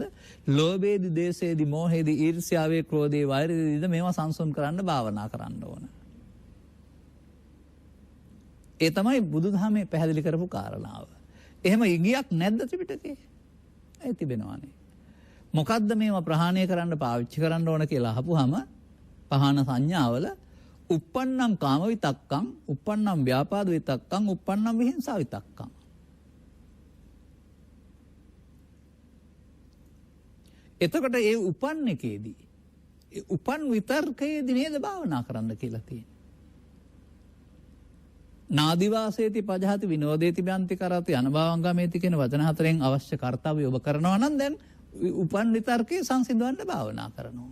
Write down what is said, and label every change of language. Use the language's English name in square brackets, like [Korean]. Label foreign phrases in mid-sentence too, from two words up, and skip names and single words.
[Sinhala] ලෝභයේදී දේශයේදී මෝහයේදී ඊර්ෂ්‍යාවේ ක්‍රෝධේ වෛරයේදීද මේවා සංසුන් කරන්න භාවනා කරන්න ඕන. ඒ තමයි බුදුදහමේ පැහැදිලි කරපු කාරණාව. එහෙම ඉගියක් නැද්ද ත්‍රිපිටකේ? ඒ තිබෙනවානේ. මොකද්ද මේවා ප්‍රහාණය කරන්න පාවිච්චි කරන්න ඕන කියලා අහපුවාම පහන සංඥාවල [Pali] uppannam කාම විතක්කං, uppannam ව්‍යාපාද විතක්කං, uppannam විහිංසා විතක්කං. [Sinhala] එතකොට ඒ උපන් එකේදී උපන් විතර්කයේදී නේද භාවනා කරන්න කියලා තියෙන්නේ. [Pali] නාදිවාසේති පජහති විනෝදේති බ්‍යන්ති කරති අනභවංගමේති [Sinhala] කියන වචන හතරෙන් අවශ්‍ය කාර්යය ඔබ කරනවා නම් දැන් උපන් විතර්කයේ සංසිඳවන්න භාවනා කරනවා.